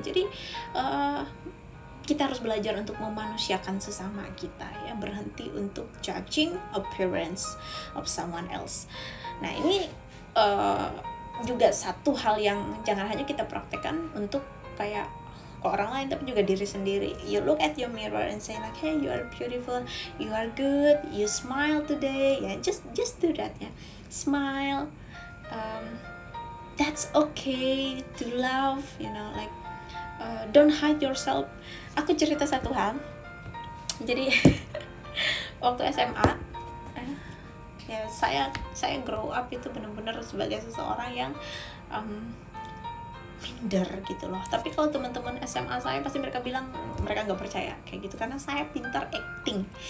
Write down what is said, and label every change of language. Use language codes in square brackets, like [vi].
[id] Jadi kita harus belajar untuk memanusiakan sesama kita ya, berhenti untuk [en] judging appearance of someone else. [id] Nah ini juga satu hal yang jangan hanya kita praktekkan untuk kayak ke orang lain, tapi juga diri sendiri. [en] You look at your mirror and say like, hey, you are beautiful, you are good, you smile today, ya, just do that ya, smile. That's okay to love, you know, like don't hide yourself. [id] Aku cerita satu hal. Jadi waktu SMA ya saya [en] grow up [id] itu benar-benar sebagai seseorang yang minder gitu loh. Tapi kalau teman-teman SMA saya pasti mereka bilang mereka nggak percaya kayak gitu, karena saya pintar acting.